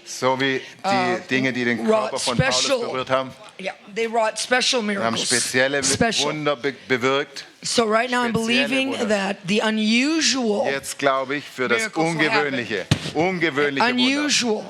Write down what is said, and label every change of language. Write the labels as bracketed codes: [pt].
[de] so wie die Dinge, die den Körper von Paulus berührt haben, [en] yeah, they wrought special miracles. [de] Haben spezielle Wunder bewirkt. [en] So right now I'm believing that the unusual. [de] Jetzt glaube ich für das ungewöhnliche, ungewöhnliche Wunder.